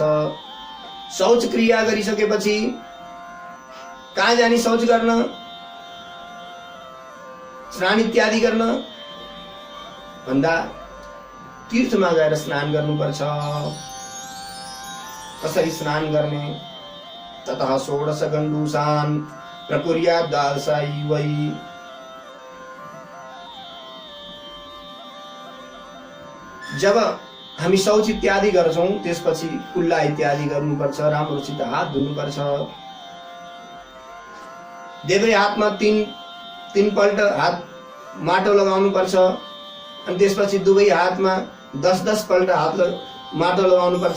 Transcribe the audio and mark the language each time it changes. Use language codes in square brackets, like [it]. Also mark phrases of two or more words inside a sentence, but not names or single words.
[ne] शौच क्रिया गरिसकेपछि कहाँ जाने शौच गर्न, स्नान इत्यादि गर्न भन्दा तीर्थमा गएर स्नान गर्नुपर्छ। कसरी स्नान गर्ने? [sa] ततः 16 गण्डूसान् प्रकुर्यात् दासैवै। [ne] जब हामी शौच इत्यादि गर्छौं त्यसपछि कुल्ला इत्यादि गर्नुपर्छ, राम्रोसित हात धुनुपर्छ। देब्रे हातमा तीन पल्ट हात माटो लगाउनु पर्छ अनि त्यसपछि दुवै हातमा 10-10 पल्ट हात माटो लगाउनु पर्छ।